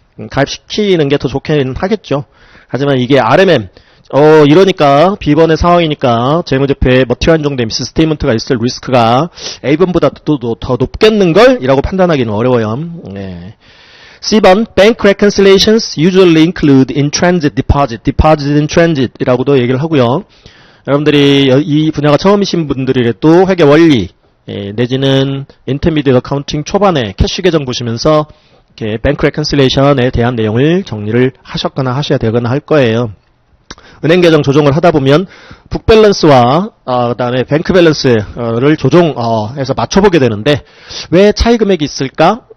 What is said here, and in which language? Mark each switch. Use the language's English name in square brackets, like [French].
[Korean] 가입시키는 게 더 좋긴 하겠죠. 하지만 이게 RMM, 이러니까 B번의 상황이니까 재무제표에 머티리얼 한정된 미스 스테이트먼트가 있을 리스크가 A번보다 더 높겠는걸? 이라고 판단하기는 어려워요. 네. [English] C번, bank reconciliations usually include in-transit deposit, deposit in transit [Korean] 이라고도 얘기를 하고요. 여러분들이 이 분야가 처음이신 분들이라도 회계 원리, 내지는 intermediate accounting 초반에 캐시 계정 보시면서 이렇게 bank reconciliation에 대한 내용을 정리를 하셨거나 하셔야 되거나 할 거예요. 은행 계정 조정을 하다 보면 북 밸런스와 그다음에 뱅크 밸런스를 조정해서 맞춰보게 되는데 왜 차이 금액이 있을까?